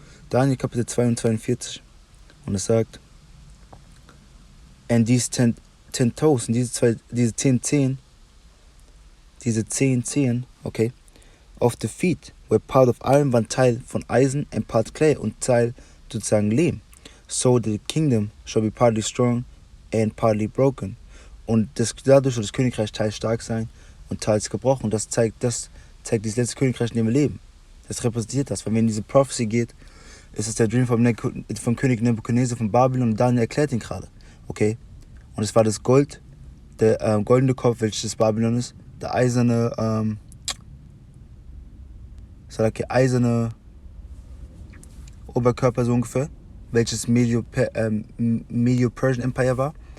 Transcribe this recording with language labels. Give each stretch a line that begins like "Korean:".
German: Daniel Kapitel 2 und 42. Und es sagt:
English: And these 10 toes,
German: und diese 10 Zehen, okay,
English: of the feet were part of iron,
German: waren Teil von Eisen,
English: and part clay,
German: und Teil sozusagen Lehm.
English: So the kingdom shall be partly strong and partly broken.
German: Und dadurch soll das Königreich teils stark sein und teils gebrochen. Und das zeigt dieses letzte Königreich, in dem wir leben. Das repräsentiert das. Wenn man in diese Prophecy geht, Es ist der Dream vom König Nebuchadnezzar von Babylon und Daniel erklärt ihn gerade. Okay? Und es war das Gold, der goldene Kopf, welches das Babylon ist, der eiserne, eiserne Oberkörper so ungefähr, welches Medio-Persian Empire war.